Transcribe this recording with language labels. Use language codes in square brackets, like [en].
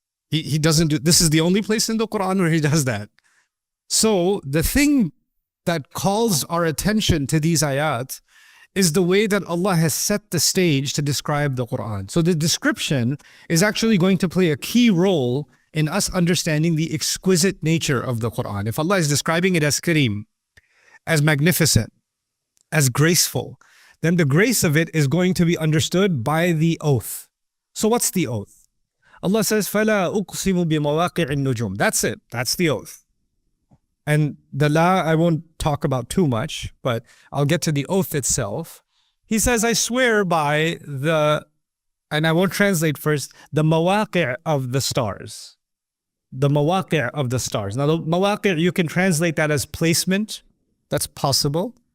[en] He doesn't do, this is the only place in the Quran where He does that. So the thing that calls our attention to these ayat is the way that Allah has set the stage to describe the Quran. So the description is actually going to play a key role in us understanding the exquisite nature of the Quran. If Allah is describing it as Kareem, as magnificent, as graceful, then the grace of it is going to be understood by the oath. So what's the oath? Allah says, [ar] فَلَا أُقْسِمُ بِمَوَاقِعِ النُّجُومِ. [en] That's it. That's the oath. And the la, I won't talk about too much, but I'll get to the oath itself. He says, I swear by the, and I won't translate first, the mawaqi' of the stars. The mawaqi' of the stars. Now, the mawaqi', you can translate that as placement. That's possible.